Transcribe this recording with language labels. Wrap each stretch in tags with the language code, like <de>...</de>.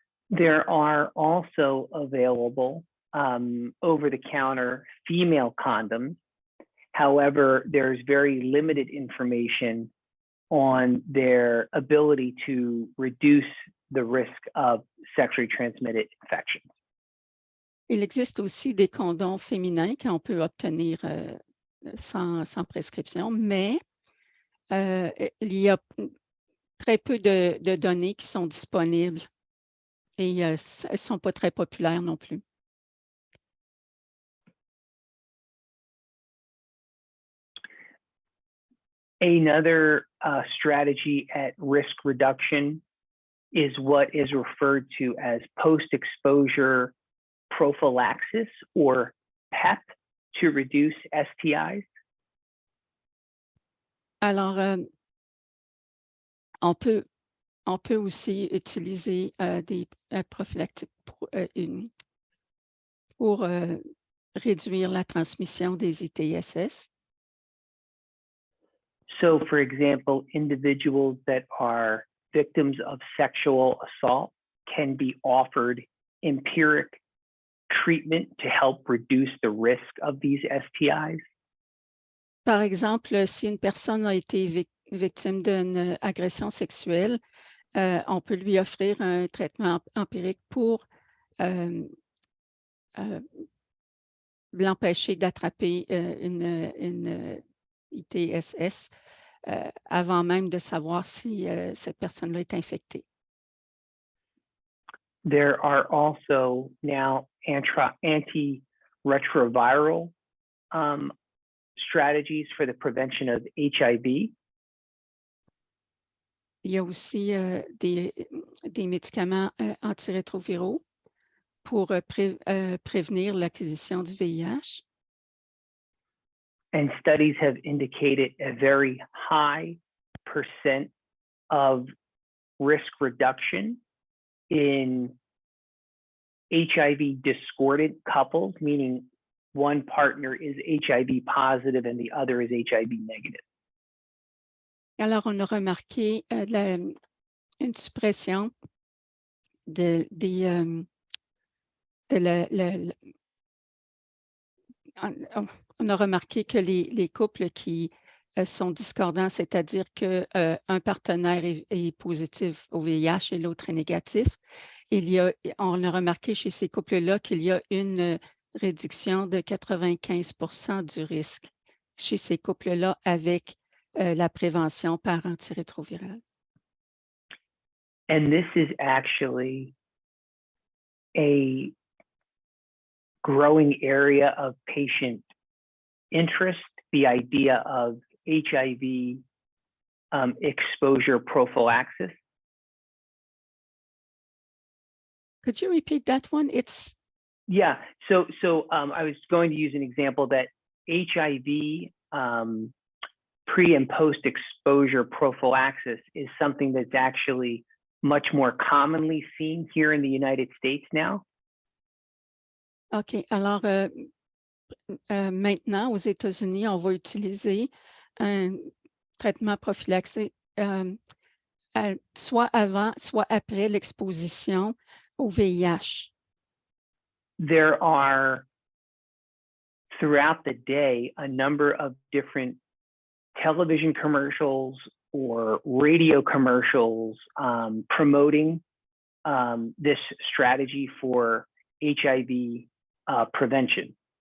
<en>There are also available over-the-counter female condoms. However, there's very limited information on their ability to reduce the risk of sexually transmitted infections.</en> <fr>Il existe aussi des condoms féminins qu'on peut obtenir sans prescription, mais il y a très peu de données qui sont disponibles et elles ne sont pas très populaires non plus.</fr> <en>Another strategy at risk reduction is what is referred to as post-exposure prophylaxis, or PEP, to reduce STIs.</en> <fr>Alors, on peut aussi utiliser des prophylactiques pour réduire la transmission des ITSS.</fr> <en>So, for example, individuals that are victims of sexual assault can be offered empiric treatment to help reduce the risk of these STIs.</en> <fr>Par exemple, si une personne a été victime d'une agression sexuelle, on peut lui offrir un traitement empirique pour l'empêcher d'attraper une ITSS avant même de savoir si cette personne-là est infectée.</fr> <en>There are also now antiretroviral strategies for the prevention of HIV.</en> <fr>Il y a aussi des médicaments antirétroviraux pour prévenir l'acquisition du VIH.</fr> <en>And studies have indicated a very high % of risk reduction in HIV discordant couples, meaning one partner is HIV positive and the other is HIV negative.</en> <fr>Alors, on a remarqué une suppression on a remarqué que les couples qui sont discordants, c'est-à-dire qu'un partenaire est positif au VIH et l'autre est négatif, on a remarqué chez ces couples-là qu'il y a une réduction de 95% du risque chez ces couples-là avec la prévention par antirétroviral.</fr> <en>And this is actually a growing area of patient interest the idea of HIV exposure prophylaxis? Could you repeat that one? It's Yeah, so I was going to use an example that HIV pre and post exposure prophylaxis is something that's actually much more commonly seen here in the United States now. OK.</en> <fr>Alors, maintenant, aux États-Unis, on va utiliser un traitement prophylaxé soit avant, soit après l'exposition au VIH.</fr> <en>There are, throughout the day, a number of different television commercials or radio commercials promoting this strategy for HIV prevention.</en>